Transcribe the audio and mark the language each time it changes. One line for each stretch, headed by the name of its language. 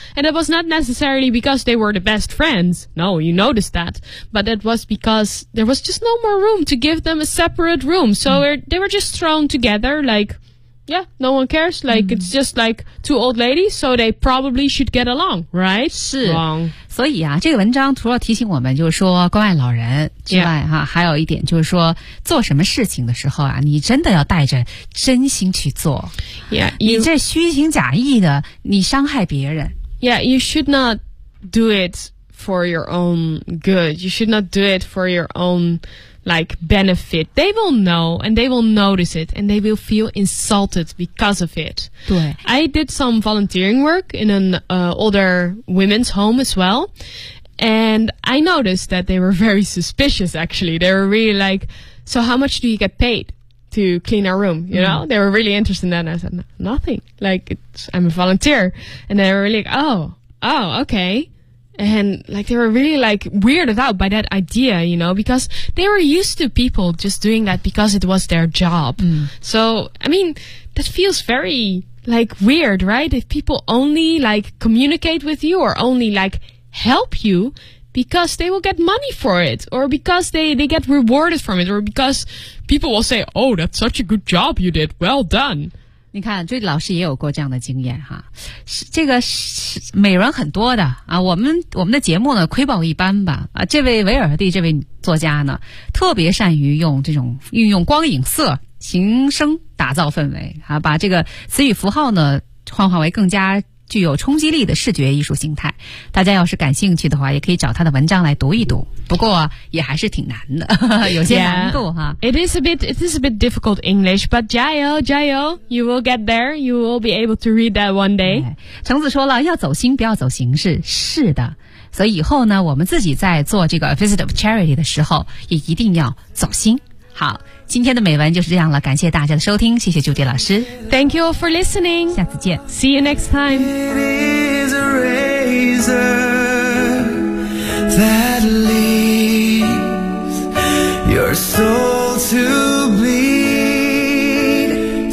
English: And it was not necessarily because they were the best friends. No, you noticed that. But it was because there was just no more room to give them a separate room. So they were just thrown together, like, yeah, no one cares. Like, it's just like two old ladies, so they probably should get along, right?
Chinese: 是。
English: Wrong.
Chinese: 所以啊，这个文章除了提醒我们就是说关爱老人之外哈、还有一点就是说做什么事情的时候啊，你真的要带着真心去做。
English: Yeah,
Chinese: 你这虚情假意的，你伤害别人。
English: Yeah, you should not do it for your own good. You should not do it for your own, like, benefit. They will know and they will notice it and they will feel insulted because of it.
Chinese: 对。
English: I did some volunteering work in an, older women's home as well. And I noticed that they were very suspicious, actually. They were really like, so how much do you get paid to clean our room? You know, they were really interested in that. And I said, nothing. Like, I'm a volunteer. And they were like, oh, okay. And, like, they were really, like, weirded out by that idea, you know, because they were used to people just doing that because it was their job. So, I mean, that feels very, like, weird, right? If people only, like, communicate with you or only, like, help you because they will get money for it or because they get rewarded from it or because people will say, oh, that's such a good job you did. Well done.
Chinese: 你看，这老师也有过这样的经验哈，这个是美人很多的啊。我们的节目呢，窥豹一斑吧啊。这位维尔蒂这位作家呢，特别善于用这种运用光影色形声打造氛围啊，把这个词语符号呢幻化为更加具有冲击力的视觉艺术形态。大家要是感兴趣的话，也可以找他的文章来读一读。不过也还是挺难的，有些难度哈。
English: Yeah, it is a bit difficult English, but
Chinese: 加油加油
English: ，You will get there. You will be able to read that one day.
Chinese: 橙子说了，要走心，不要走形式。是的。所以以后呢，我们自己在做这个 Visit of Charity 的时候，也一定要走心。好，今天的美文就是这样了，感谢大家的收听，谢谢朱迪老师。
English: Thank you for listening.
Chinese: 下次见。
English: See you next time. It is a razor that leaves your soul to bleed.